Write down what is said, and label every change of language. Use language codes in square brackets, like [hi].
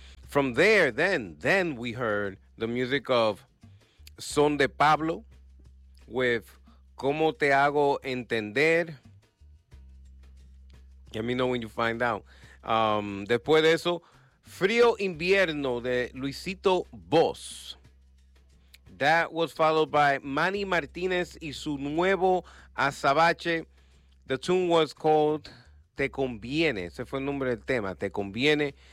[en] From there, then we heard the music of Son de Pablo with Cómo Te Hago Entender. Let me know when you find out. [es] Después de eso, Frío Invierno de Luisito Boss. [en] That was followed by Manny Martinez y su nuevo Azabache. The tune was called Te Conviene. [es] Ese fue el nombre del tema, Te Conviene.